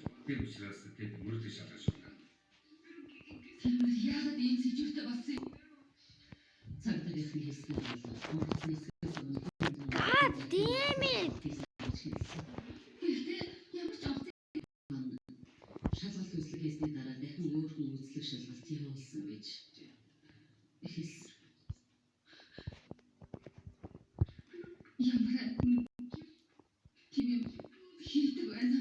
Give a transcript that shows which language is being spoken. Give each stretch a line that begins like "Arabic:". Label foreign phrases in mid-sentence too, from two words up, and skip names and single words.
Mongolian: Тэр учраас тэд мөрөдөж шалгаж байна. Тэр яагаад ийм сэжүүртэй болсон юм? Цагдаагийн хэлсэн бол онгоцны
English: God damn it.
Mongolian: Гэхдээ ямар ч авах шалгалт үзлэг хийсний дараа дахин өөр хүн үзлэг шалгалт явуулсан гэж хэлсэн. Ямар тийм хийдэг байна.